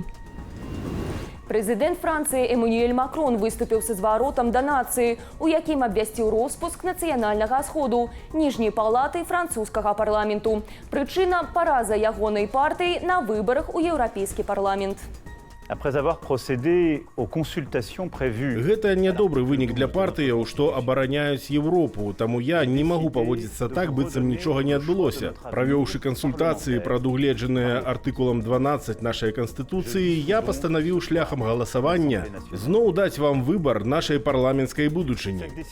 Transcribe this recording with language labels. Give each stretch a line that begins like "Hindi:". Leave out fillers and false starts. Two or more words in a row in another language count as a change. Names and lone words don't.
Belarusian: Прэзідэнт Францыі Эммануэль Макрон выступіў са зваротам да нацыі, у якім абвясціў роспуск нацыянальнага сходу ніжняй палаты французскага парламенту. Прычына – параза ягонай партыі на выбарах у Еўрапейскі парламент.
French: Après avoir procédé aux consultations prévues.
Belarusian: Гэта нядобры вынік для партыяў, што абараняюць Европу, таму я не магу паводзіцца так, быццам нічога не адбылося. Правёўшы кансультацыі, прадугледжаныя артыкулам 12 нашай Канстытуцыі, я пастанавіў шляхам галасавання зноў даць вам выбар нашай парламенцкай будучыні.